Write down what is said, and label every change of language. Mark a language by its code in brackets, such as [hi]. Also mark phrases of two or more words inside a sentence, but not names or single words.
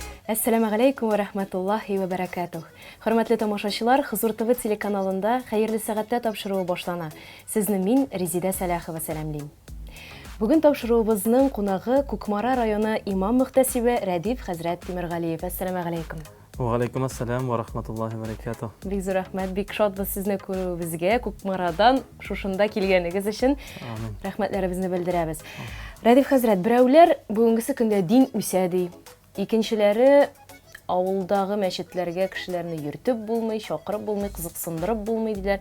[ar] السلام عليكم ورحمة الله وبركاته. [tt] Хөрмәтле тамашачылар, Хызур ТВ телеканалында хәерле сәгатьтә тапшыруы башлана. Сезне мин Резида Салахова сәламлим. Бүген тапшыруыбызның кунагы Кукмара районы имам мөхтәсибе Рәдиф хәзрәт Тимергалиев. [ar] السلام عليكم. وعليكم السلام ورحمة الله وبركاته. [tt] Бик зур рәхмәт, бик шатбыз сезне күрүебезгә, Кукмарадан шушында килгәнегез өчен. Рәхмәтләребезне белдерәбез. Рәдиф хәзрәт, берәүләр бүгенге көндә дин үсә ди. Икенчеләре авылдагы мәчетләргә кешеләрне йөртеп булмый, чакырып булмый, кызыксындырып булмый диләр.